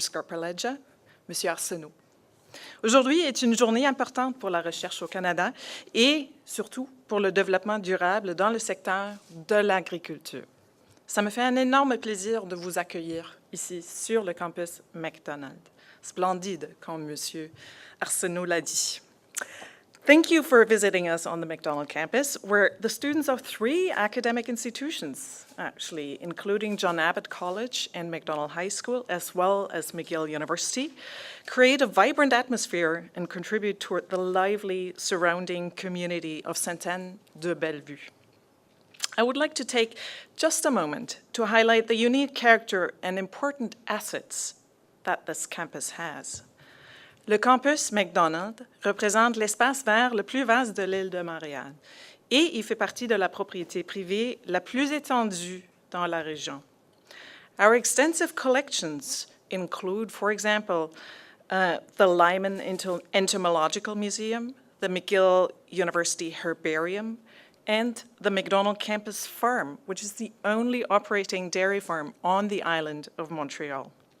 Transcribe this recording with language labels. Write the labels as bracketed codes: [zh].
[fr] Scarpaleggia, Monsieur Arsenault. Aujourd'hui est une journée importante pour la recherche au Canada et surtout pour le développement durable dans le secteur de l'agriculture. Ça me fait un énorme plaisir de vous accueillir ici sur le campus McDonald. Splendide, comme Monsieur Arsenault l'a dit. [en] Thank you for visiting us on the McDonald campus, where the students of three academic institutions, actually, including John Abbott College and McDonald High School, as well as McGill University, create a vibrant atmosphere and contribute toward the lively surrounding community of Sainte-Anne-de-Bellevue. I would like to take just a moment to highlight the unique character and important assets that this campus has. [fr] Le campus McDonald représente l'espace vert le plus vaste de l'île de Montréal et il fait partie de la propriété privée la plus étendue dans la région. [en] Our extensive collections include, for example, the Lyman Entomological Museum, the McGill University Herbarium, and the McDonald Campus Farm, which is the only operating dairy farm on the island of Montreal.